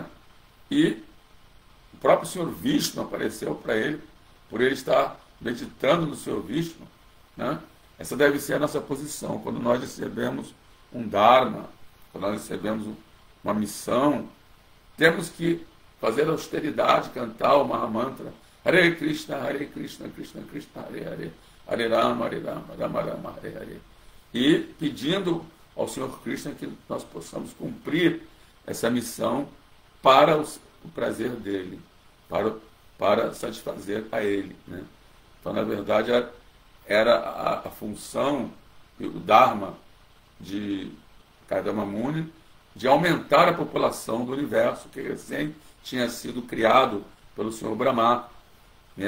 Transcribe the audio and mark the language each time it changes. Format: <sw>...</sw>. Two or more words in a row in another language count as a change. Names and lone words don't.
<pt>E o próprio Senhor Vishnu apareceu para ele, por ele estar meditando no Senhor Vishnu, né? Essa deve ser a nossa posição. Quando nós recebemos um Dharma, quando nós recebemos uma missão, temos que fazer austeridade, cantar o Mahamantra,</pt> <sa>हरे कृष्ण कृष्ण कृष्ण हरे राम राम राम हरे हरे.</sa> <pt>E pedindo ao Senhor Krishna que nós possamos cumprir essa missão para o prazer dele, para satisfazer a ele, né? Então, na verdade, era a função, o Dharma de Kardama Muni, de aumentar a população do universo, que recém tinha sido criado pelo Senhor Brahma, né?</pt>